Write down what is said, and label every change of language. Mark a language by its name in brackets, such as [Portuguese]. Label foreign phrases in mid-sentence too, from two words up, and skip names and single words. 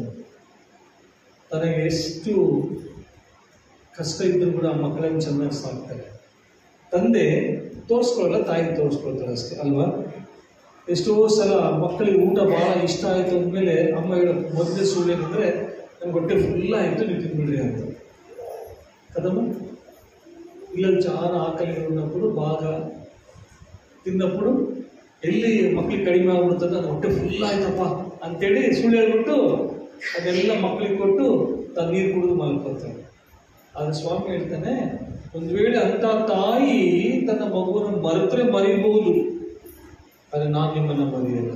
[Kannada] ತನಗೆ ಎಷ್ಟು ಕಷ್ಟ ಇದ್ದರೂ ಕೂಡ ಮಕ್ಕಳನ್ನು ಚೆನ್ನಾಗಿ ಸಾಕ್ತಾರೆ. ತಂದೆ ತೋರಿಸ್ಕೊಳ್ಳಲ್ಲ, ತಾಯಿ ತೋರಿಸ್ಕೊಳ್ತಾರೆ ಅಷ್ಟೇ ಅಲ್ವಾ? ಎಷ್ಟೋ ಸಲ ಮಕ್ಕಳಿಗೆ ಊಟ ಭಾಳ ಇಷ್ಟ ಆಯಿತು ಅಂದಮೇಲೆ ಅಮ್ಮ ಹೇಳೋ ಮೊದಲೇ ಸುಳ್ಳು ಏನಂದರೆ, ನನಗೆ ಹೊಟ್ಟೆ ಫುಲ್ ಆಯಿತು, ನೀವು ತಿಂದ್ಬಿಡ್ರಿ ಅಂತ. [Telugu] కదమ్మా, పిల్లలు చాలా ఆకలిగా ఉన్నప్పుడు బాగా తిన్నప్పుడు [Kannada] ಎಲ್ಲಿ ಮಕ್ಕಳಿಗೆ ಕಡಿಮೆ ಆಗ್ಬಿಡ್ತದೆ, ಅದು ಹೊಟ್ಟೆ ಫುಲ್ ಆಯ್ತಪ್ಪ ಅಂತೇಳಿ ಸುಳ್ಳು ಹೇಳ್ಬಿಟ್ಟು ಅದೆಲ್ಲ ಮಕ್ಕಳಿಗೆ ಕೊಟ್ಟು ತಾನು ನೀರು ಕುಡಿದು ಮಲ್ಕೊಳ್ತಾರೆ. ಆದರೆ ಸ್ವಾಮಿ ಹೇಳ್ತಾನೆ, ಒಂದು ವೇಳೆ ಅಂಥ ತಾಯಿ ತನ್ನ ಮಗುವನ್ನು ಮರೆತರೆ ಮರೀಬಹುದು, ಆದರೆ ನಾನು ನಿಮ್ಮನ್ನು ಮರೆಯಲ್ಲ.